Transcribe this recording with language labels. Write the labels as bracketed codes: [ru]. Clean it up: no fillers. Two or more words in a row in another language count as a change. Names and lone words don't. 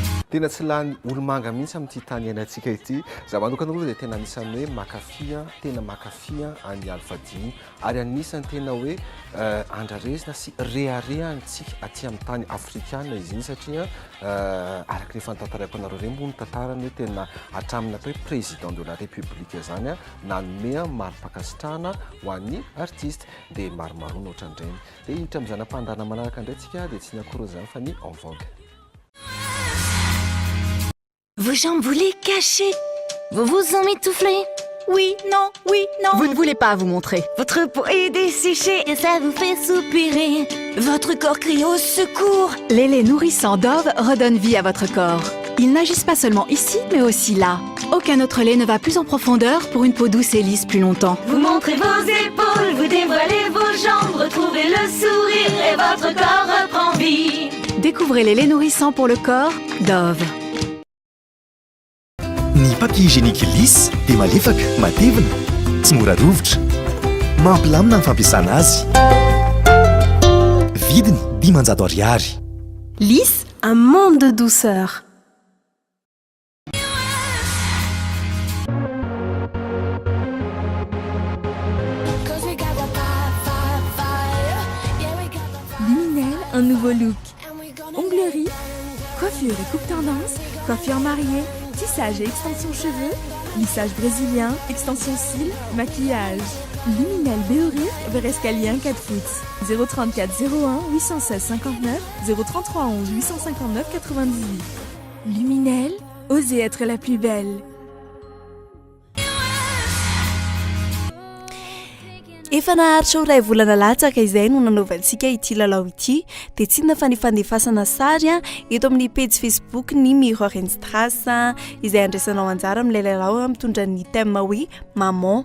[mg] tena tsy lany olomanga mihitsy amin'ity tany iainantsika ity za manokana aloha dia tena anisan'ny hoe makafia tena makafia any alfadiny ary anisany tena hoe andraresina sy reharehantsika aty amin'ny tany afrikana izy iny satria araka ny fantantarako anareo ireny moa ny tantarany hoe tena hatramin'ny atao hoe [fr] président de la république [mg] zany a nanome mari-pakasitrahana ho an'ny artiste dia maromarona ohatran'ireny dia hiditra amin'izany ampandana manaraka indray tsika dia tsy ny akory zany fa ny [fr] en vogue. Vos jambes, vous les cachez. Vous vous emmitouflez. Oui, non, oui, non. Vous ne voulez pas vous montrer. Votre peau est desséchée et ça vous fait soupirer. Votre corps crie au secours. Les laits nourrissants Dove redonnent vie à votre corps. Ils n'agissent pas seulement ici, mais aussi là. Aucun autre lait ne va plus en profondeur pour une peau douce et lisse plus longtemps. Vous montrez vos épaules, vous dévoilez vos jambes, retrouvez le sourire et votre corps reprend vie. Découvrez les laits nourrissants pour le corps Dove. [mg] Ny [fr] papier hygiénique [mg] lisse dia malefaka, matevina, tsy mora rovitra. Mampilamina ny fampiasana azy. Vidiny 500 ariary. [fr] Lisse, un monde de douceur. Luminel, un nouveau look. Onglerie, coiffure et coupe tendance, coiffure mariée, tissage et extension cheveux, lissage brésilien, extension cils, maquillage. Luminel Béoric, vers escalier 1 4 foot. 034 01 816 59 033 11 859 98. Luminel, osez être la plus belle. [mg] Efa naharitra ho 2 volana latsaka izay no nanaovantsika ity lalao ity dia tsy na fanefandefasana sary eto amin'ny page Facebook ny Miroir and Strass izay andraisanao anjara amin'ilay lalao mitondra ny thème hoe maman.